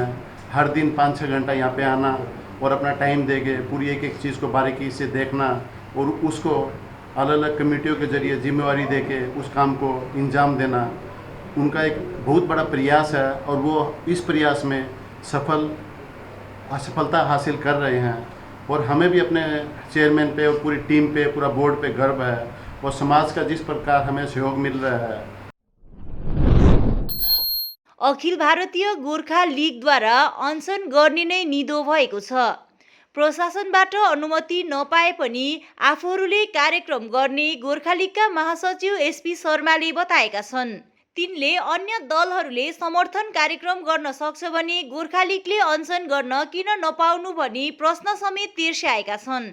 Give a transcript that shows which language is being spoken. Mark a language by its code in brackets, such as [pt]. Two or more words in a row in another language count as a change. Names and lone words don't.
[hi] हर दिन 5-6 घंटा यहाँ पे आना और अपना टाइम देके पूरी एक एक चीज़ को बारीकी से देखना और उसको अलग अलग कमेटियों के जरिए जिम्मेवारी देके उस काम को अंजाम देना उनका एक बहुत बड़ा प्रयास है और वो इस प्रयास में असफलता हासिल कर रहे हैं। और हमें भी अपने चेयरमैन पे और पूरी टीम पे, पूरा बोर्ड पे गर्व है और समाज का जिस प्रकार हमें सहयोग मिल रहा है। [ne] अखिल भारतीय गोर्खा लिगद्वारा अनसन गर्ने नै निधो भएको छ। प्रशासनबाट अनुमति नपाए पनि आफूहरूले कार्यक्रम गर्ने गोर्खा लिगका महासचिव एसपी शर्माले बताएका छन्। तिनले अन्य दलहरूले समर्थन कार्यक्रम गर्न सक्छ भने गोर्खा लिगले अनसन गर्न किन नपाउनु भनी प्रश्न समेत तिर्स्याएका छन्।